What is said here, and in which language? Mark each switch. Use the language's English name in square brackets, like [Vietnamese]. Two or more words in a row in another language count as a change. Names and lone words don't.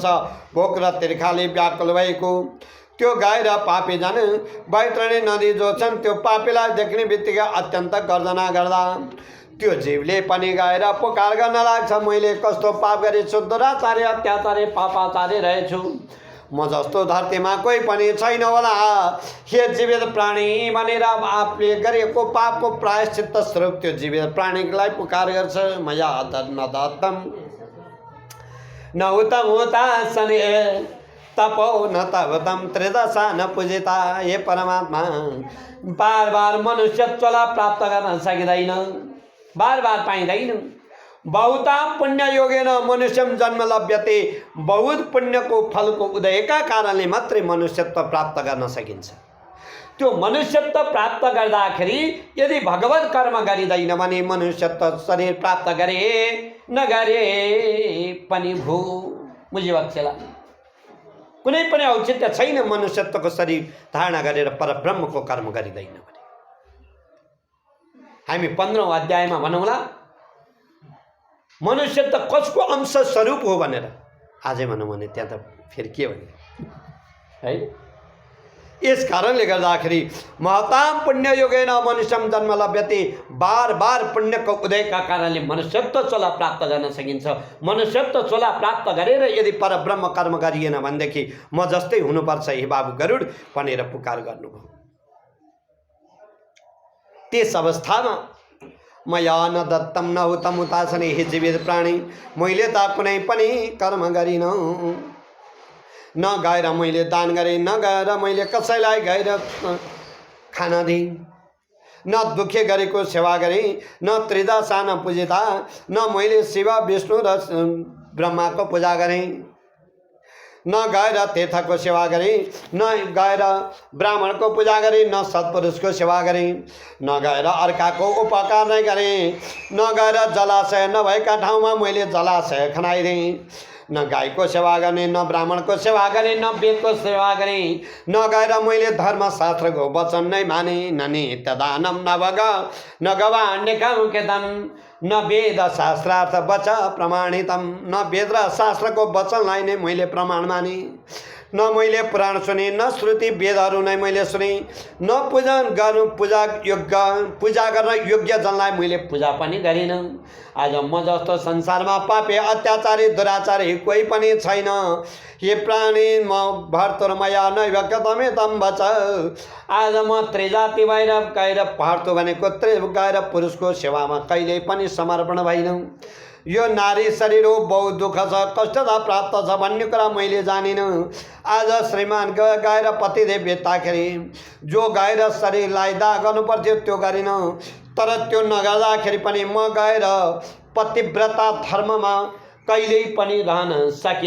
[Nepali] भोक र तिर्खाले व्याकुल भएको त्यो गएर पापी जन बैतरणी नदी जो छन् त्यो पापीलाई देख्ने बित्तिकै अत्यन्त गर्जना गर्दा त्यो जीवले पनि गएर पुकार गर्न लाग्छ, मैले कस्तो पाप गरेछु, दुराचारी अत्याचारी पापाचारी रहेछु, म जस्तो धरतीमा कोही पनि छैन होला। हे जीवित प्राणी भनेर आफूले गरेको पापको प्रायश्चित्त स्वरूप त्यो जीवित प्राणीलाई पुकार गर्छ। [Sanskrit] मया न दत्तम न उत्तम होता सने तपो न तवतम त्रिदशा न पूजिता। [Nepali] हे परमात्मा, बार बार मनुष्यत्वलाई प्राप्त गर्न सकिँदैन, बार बार पाइँदैन। [Sanskrit] बहुताम पुण्य योगेन मनुष्यम जन्म लभ्यते। [Nepali] बहुत पुण्यको फलको उदयका कारणले मात्रै मनुष्यत्व प्राप्त गर्न सकिन्छ। त्यो मनुष्यत्व प्राप्त गर्दाखेरि यदि भगवत कर्म गरिँदैन भने मनुष्यत्व शरीर प्राप्त गरे नगरे पनि भू। बुझिबक्सेला कुनै पनि औचित्य छैन मनुष्यत्वको शरीर धारणा गरेर परब्रह्मको कर्म गरिँदैन भने। हामी 15औं अध्यायमा भनौँला मनुष्यत्व कसको अंश स्वरूप हो भनेर। आजै भनौँ भने त्यहाँ त फेरि के भने है। यस कारणले गर्दाखेरि [Sanskrit] महताम पुण्य योगेन मनुष्यम जन्म लभ्यते। [Nepali] बार बार पुण्यको उदयका कारणले मनुष्यत्व चोला प्राप्त गर्न सकिन्छ। मनुष्यत्व चोला प्राप्त गरेर यदि परब्रह्म कर्म गरिएन भनेदेखि म जस्तै हुनुपर्छ हे बाबु गरुड भनेर पुकार गर्नुभयो। त्यस अवस्थामा [Sanskrit] मया न दत्तम न हुतम उतासने। [Nepali] हे जीवित प्राणी, मैले त कुनै पनि कर्म गरिन, न गएर मैले दान गरेँ, न गएर मैले कसैलाई गएर खाना दिएँ, न दुखे गरेको सेवा गरेँ, [Sanskrit] न त्रिदशा न पूजिता, [Nepali] न मैले शिव विष्णु र ब्रह्माको पूजा गरेँ, न गएर तीर्थको सेवा गरेँ, न गएर ब्राह्मणको पूजा गरेँ, न सत्पुरुषको सेवा गरेँ, न गएर अर्काको उपकार नै गरेँ, न गएर जलाशय नभएका ठाउँमा मैले जलाशय खनाइदिएँ, न गाईको सेवा गर्ने, न ब्राह्मणको सेवा गरेँ, न वेदको सेवा गरेँ, न गएर मैले धर्मशास्त्रको वचन नै माने, [Sanskrit] न नित्य दानम न गवाण्यकम न वेद शास्त्रार्थ वच प्रमाणितम। [Nepali] न वेद र शास्त्रको वचनलाई नै मैले प्रमाण माने, न मैले पुराण सुने, न श्रुति वेदहरू नै मैले सुने, न पूजन गर्नु पूजा गर्न योग्य जनलाई मैले पूजा पनि गरिनँ। आज म जस्तो संसारमा पापे अत्याचारी दुराचारी कोही पनि छैन। हे प्राणी, म [Sanskrit] भर्तुर्मया नैव कथमिदं वच। [Nepali] आज म त्रिजाति भएर गएर भर्तु भनेको गएर पुरुषको सेवामा कहिल्यै पनि समर्पण भइन। यो नारी शरीर हो, बहुत दुःख छ, कष्टता प्राप्त छ भन्ने कुरा मैले जानिनँ। आज श्रीमान गएर पतिदेव बेच्दाखेरि जो गएर शरीरलाई दाह गर्नुपर्थ्यो त्यो गरिन, तर त्यो नगर्दाखेरि पनि म गएर पतिव्रता धर्ममा कहिल्यै पनि रहन सकिन।